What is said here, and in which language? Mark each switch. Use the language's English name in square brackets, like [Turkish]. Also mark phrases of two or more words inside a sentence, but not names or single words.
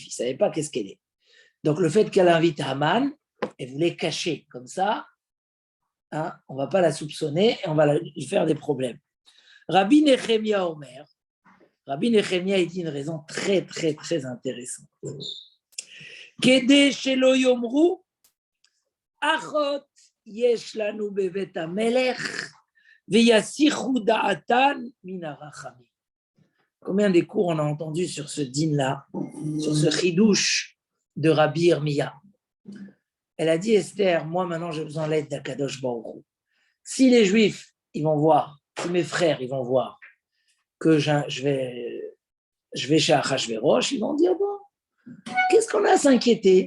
[French] Il ne savait pas qu'est-ce qu'elle est. Donc le fait qu'elle invite Haman, elle voulait cacher comme ça, hein, on ne va pas la soupçonner et on va lui faire des problèmes. Rabbi Nechemia Omer, Rabbi Nechemia il dit une raison très très très intéressante. [Hebrew] כדי שלא יאמרו אחות יש לנו בבית המלך ויסיחו דעתן מן הרחמים. [French] Combien des cours on a entendu sur ce din-là, sur ce chidouche de Rabbi Irmia. Elle a dit, Esther, moi maintenant j'ai besoin de l'aide d' [Hebrew] הקדוש ברוך הוא. [French] Si les Juifs, ils vont voir, si mes frères, ils vont voir que je vais chez Achashverosh, ils vont dire, bon, qu'est-ce qu'on a à s'inquiéter?